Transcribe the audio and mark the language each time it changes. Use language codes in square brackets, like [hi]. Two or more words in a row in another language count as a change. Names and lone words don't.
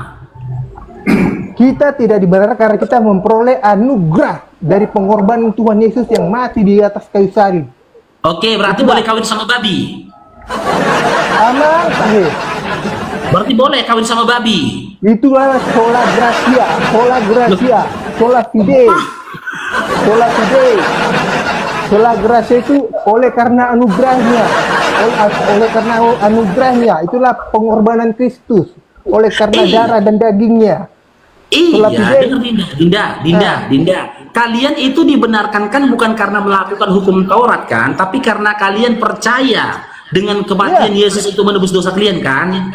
[id] kita tidak dibenarkan karena kita memperoleh anugerah dari pengorbanan Tuhan Yesus yang mati di atas kayu salib. Oke, berarti boleh kawin sama babi. Aman, sahih. Berarti boleh kawin sama babi. Itulah [la] sola gracia, sola fide. Sola gracia [id] itu oleh karena anugerahnya, oleh karena anugerahnya, itulah pengorbanan Kristus, oleh karena darah dan dagingnya. Iya, Fide. dengar Dinda. Kalian itu dibenarkan kan bukan karena melakukan hukum Taurat kan, tapi karena kalian percaya dengan kematian Yesus itu menebus dosa kalian kan?